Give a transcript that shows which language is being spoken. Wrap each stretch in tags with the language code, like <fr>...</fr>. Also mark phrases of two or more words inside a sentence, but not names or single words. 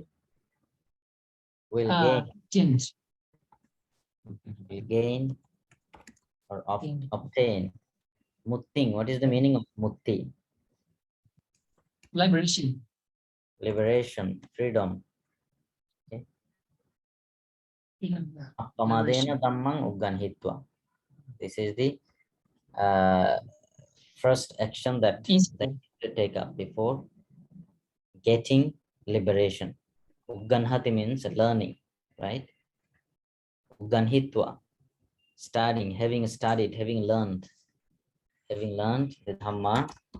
<en>Will Change. gain or obtain. Mutting. What is the meaning of mutti? Liberation. liberation, freedom. Okay.</en> <pi>Appamadena dhammang ugganhitva.</pi> <en>This is the first action that they need to take up before getting liberation. Ugganhati means learning, right? Ugganhitva, studying, having studied, having learned the Dhamma,</en>